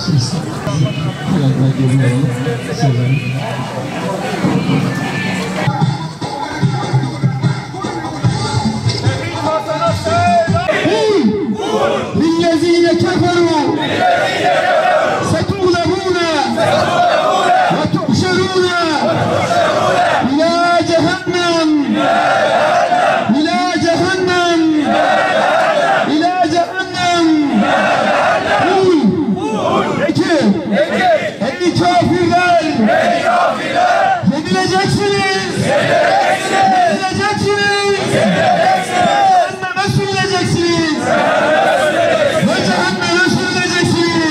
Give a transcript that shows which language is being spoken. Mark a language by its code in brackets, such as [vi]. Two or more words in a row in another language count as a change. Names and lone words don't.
[ar] للذين كفروا ستغلبون وتحشرون إلى جهنم إلى جهنم إلى جهنم. [tr] Ey kafirler! Yenileceksiniz! Yenileceksiniz! Cehenneme sürüleceksiniz! Ve cehenneme sürüleceksiniz!